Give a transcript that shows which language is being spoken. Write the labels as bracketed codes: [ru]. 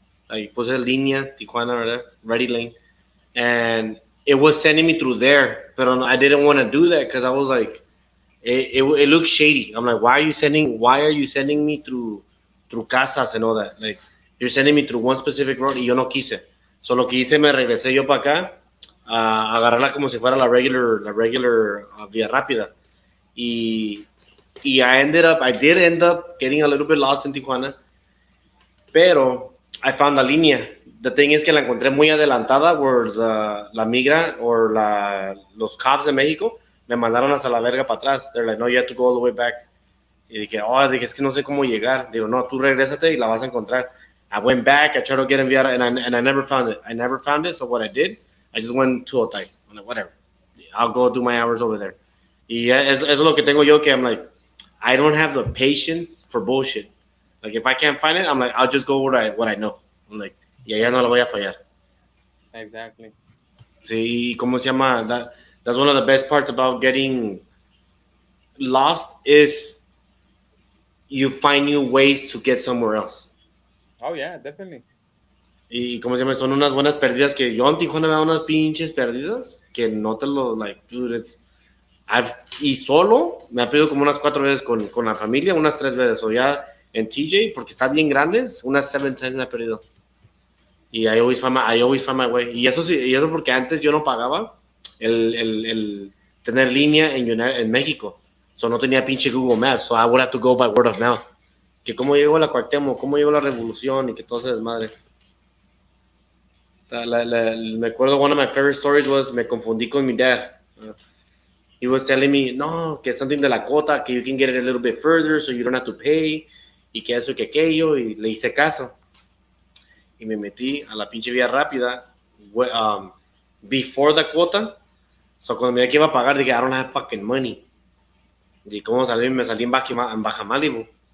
[en] Like [es] puse línea Tijuana, ¿verdad? [en] Ready lane, and it was sending me through there, but I didn't want to do that because I was like, it looked shady. I'm like, why are you sending me through casas and all that? Like, you're sending me through one specific road [es] y yo no quise. [en] So [es] lo que hice, me regresé yo para acá a agarrarla como si fuera la regular vía rápida. [en] Y I did end up getting a little bit lost in Tijuana, [es] pero [en] I found [es] la línea. [en] The thing is [es] que la encontré muy adelantada [en] where [es] la migra o los cops de México me mandaron hasta la verga para atrás. [en] They're like, no, you have to go all the way back. [es] Y dije, es que no sé cómo llegar. Digo, no, tú regrésate y la vas a encontrar. [en] I went back, I tried to get in Via, and I never found it. So what I did, I just went to Otay. I'm like, whatever. I'll go do my hours over there. [es] Y eso es lo que tengo yo, que [en] I'm like, I don't have the patience for bullshit. Like, if I can't find it, I'm like, I'll just go what I know. I'm like, [es] y allá no la voy a fallar. [en] Exactly. [es] Sí, ¿cómo se llama? [en] That's one of the best parts about getting lost is you find new ways to get somewhere else. Oh, yeah, definitely. [es] Y ¿cómo se llama? Son unas buenas perdidas que yo en Tijuana me da unas pinches perdidas que no te lo, [en] like, dude, [es] y solo me ha perdido como unas 4 veces con la familia, unas 3 veces, o ya en TJ, porque está bien grandes, unas 7 times me ha perdido. Y [en] I always find my way. [es] Y eso porque antes yo no pagaba el tener línea en México. [en] So [es] no tenía pinche Google Maps. [en] So I would have to go by word of mouth. [es] Que cómo llegó la Cuauhtémoc, cómo llegó la Revolución y que todo se desmadre. Me acuerdo, [en] one of my favorite stories was, [es] me confundí con mi [en] dad. He was telling me, [es] no, que es [en] something [es] de la cuota, que [en] you can get it a little bit further so you don't have to pay. [es] Y que eso y que aquello. Y le hice caso. Y me metí a la pinche vía rápida [en] before the [es] cuota. So cuando me dije que iba a pagar, dije, [en] I don't have fucking money. [es] Y cómo salí, me salí en Baja Malibu.